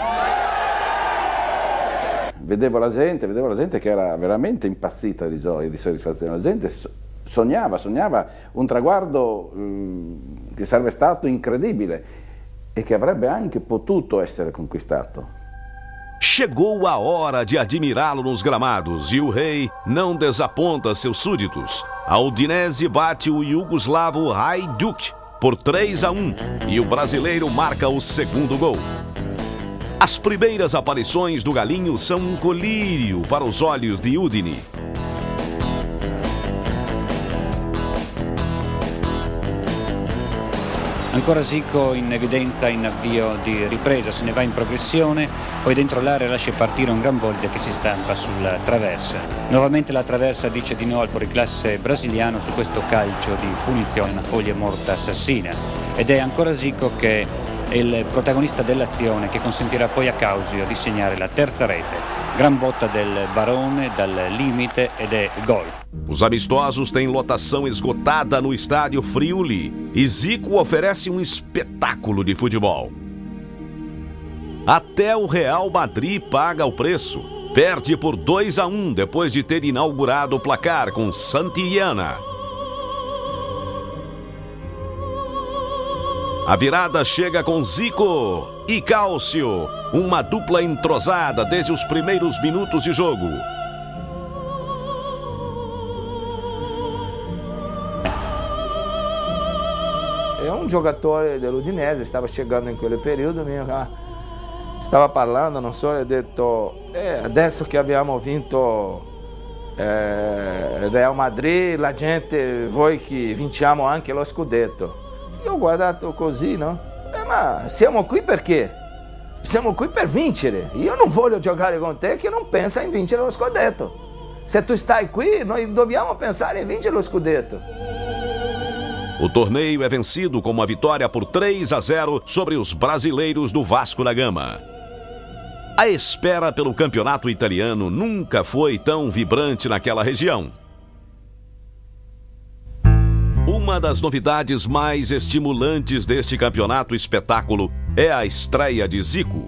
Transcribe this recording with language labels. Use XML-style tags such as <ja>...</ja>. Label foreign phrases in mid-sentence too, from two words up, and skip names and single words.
<it>Vedevo la gente che era veramente impazzita di gioia e di soddisfazione. La gente sognava un traguardo che sarebbe stato incredibile e che avrebbe anche potuto essere conquistato.</it> <pt>Chegou a hora de admirá-lo nos gramados e o rei não desaponta seus súditos. A Udinese bate o iugoslavo Hajduk por 3-1 e o brasileiro marca o segundo gol. As primeiras aparições do Galinho são um colírio para os olhos de Udine.</pt> <it>Ancora Zico in evidenza in avvio di ripresa, se ne va in progressione, poi dentro l'area lascia partire un gran volta che si stampa sulla traversa. Nuovamente la traversa dice di no al fuoriclasse brasiliano su questo calcio di punizione, una foglia morta assassina. Ed è ancora Zico che è il protagonista dell'azione che consentirà poi a Causio di segnare la terza rete. Gran botta del Barone dal limite ed è gol.</it> <pt>Os amistosos têm lotação esgotada no estádio Friuli e Zico oferece um espetáculo de futebol. Até o Real Madrid paga o preço. Perde por 2-1 depois de ter inaugurado o placar com Santillana. A virada chega com Zico e Cáusio, uma dupla entrosada desde os primeiros minutos de jogo. É um jogador</pt> <it>dell'Udinese, stava chegando in quel periodo, stava parlando, non so, ha detto adesso che abbiamo vinto Real Madrid, la gente vuoi che vinciamo anche lo scudetto. Io ho guardato così, no? Ma siamo qui perché? siamo qui per vincere. Io non voglio giocare con te che non pensa in vincere lo scudetto. Se tu stai qui, noi dobbiamo pensare em vincere lo scudetto.</it> <pt>O torneio é vencido com uma vitória por 3-0 sobre os brasileiros do Vasco da Gama. A espera pelo campeonato italiano nunca foi tão vibrante naquela região. Uma das novidades mais estimulantes deste campeonato espetáculo é a estreia de Zico.</pt>